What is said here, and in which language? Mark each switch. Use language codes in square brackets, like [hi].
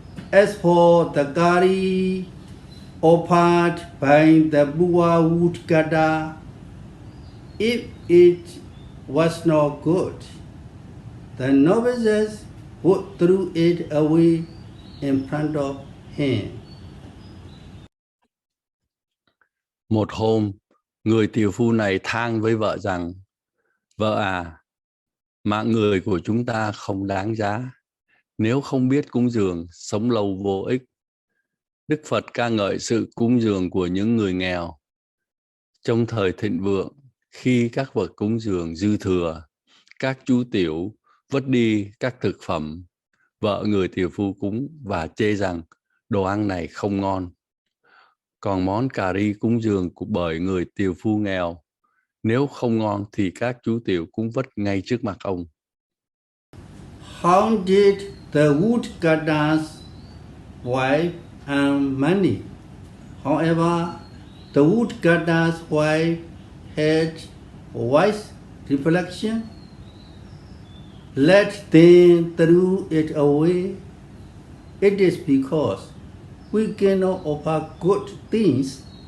[en] As for the curry offered by the poor woodcutter, if it was not good, the novices would throw it away in front of him." [vi] Một hôm, người tiều phu này than với vợ rằng: vợ à, mạng người của chúng ta không đáng giá, nếu không biết cúng dường, sống lâu vô ích. Đức Phật ca ngợi sự cúng dường của những người nghèo. Trong thời thịnh vượng, khi các vật cúng dường dư thừa, các chú tiểu vứt đi các thực phẩm, vợ người tiều phu cúng và chê rằng đồ ăn này không ngon. Còn món cà ri cúng dường bởi người tiều phu nghèo, nếu không ngon thì các chú tiểu cũng vứt ngay trước mặt ông. [en] How did the woodcutter's wife earn money? However, the woodcutter's wife had wise reflection. Let them throw it away. It is because we cannot offer good things.